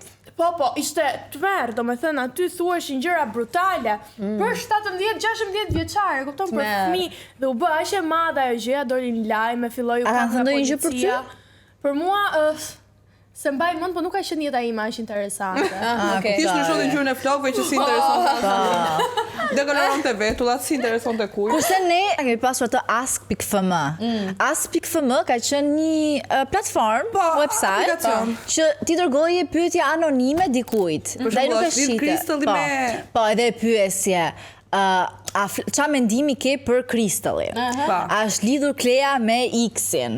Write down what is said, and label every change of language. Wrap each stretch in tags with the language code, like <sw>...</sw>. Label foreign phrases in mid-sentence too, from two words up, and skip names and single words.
<sq>Po, ishte tmerr, domethënë aty thuheshin gjëra brutale për 17-16 vjeçare, kupton, për fëmijë dhe u bë aq e madhe ajo gjëja, doli në lajme, filloi u A kanë ka thënë ndonjë gjë për ty? Për mua se mbaj mend, po nuk ka qenë jeta ime aq interesante. Okej. Ti shkruaj ngjyrën e flokëve që si intereson. Dekoloronte vetullat, si intereson të kujt. Kurse ne kemi pasur atë ask.fm. Ask.fm ka qenë një platform, website, aplikacion. që ti dërgoje pyetje anonime dikujt. Për Dhe nuk shembull, e është lidh shite. kristalli me- Po, edhe pyesje. Qa mendimi ke për kristallin? A është lidhur Kleja me X-in?</sq>